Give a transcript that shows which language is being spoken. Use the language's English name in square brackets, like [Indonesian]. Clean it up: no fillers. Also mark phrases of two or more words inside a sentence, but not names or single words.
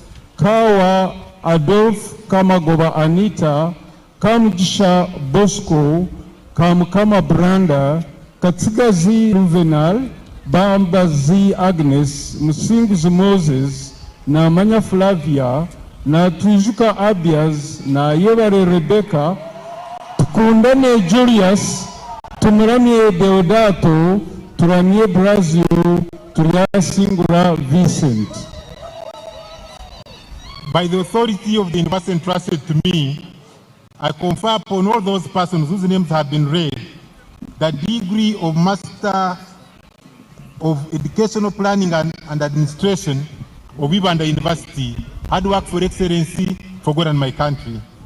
[English] Kawa Adolf, Kamagoba Anita, Kamjisha Bosco, Kamkama Branda, Katsigazi Ruvenal, Bambazi Agnes, Musinguzi Moses, na Manya Flavia, na Tujuka Abias, na Yevare Rebecca, Tukundane Julius, Tumuramie Deodato, Turamie Brazil, Turia Singura Vincent. By the authority of the university entrusted to me, I confer upon all those persons whose names have been read the degree of Master of Educational Planning and Administration of Ibanda University, hard work for excellency for God and my country.